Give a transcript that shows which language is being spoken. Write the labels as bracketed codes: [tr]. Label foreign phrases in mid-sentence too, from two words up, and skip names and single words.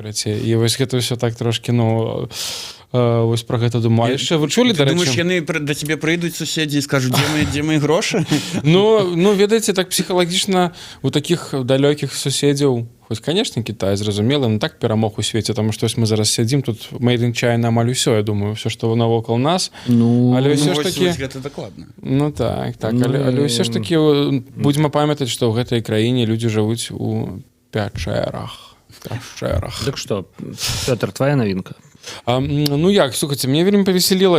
[be] І вось гэта ўсё так трошкі, вось пра гэта думаю. Яшчэ вы чулі, дарэчы? Думаеш, яны да цябе прыйдуць суседзі і скажуць, дзе мы грошы? Ну, ведаеце, так псіхалагічна у такіх далёкіх суседзяў, хоць, канешне, Кітай, зразумела, так перамог у свеце, таму што мы зараз сядзім, тут [en] made in China [be] амаль усё, я думаю, ўсё, што навокал нас. Але ўсё ж такі... Гэта дакладна. Ну, так. Але ўсё ж такі будзем памятаць, што ў гэтай краіне людзі жывуць у пячэрах. Так што, Пётр, твоя навінка? Ну як, слухайте, мне вельмі павесяліла.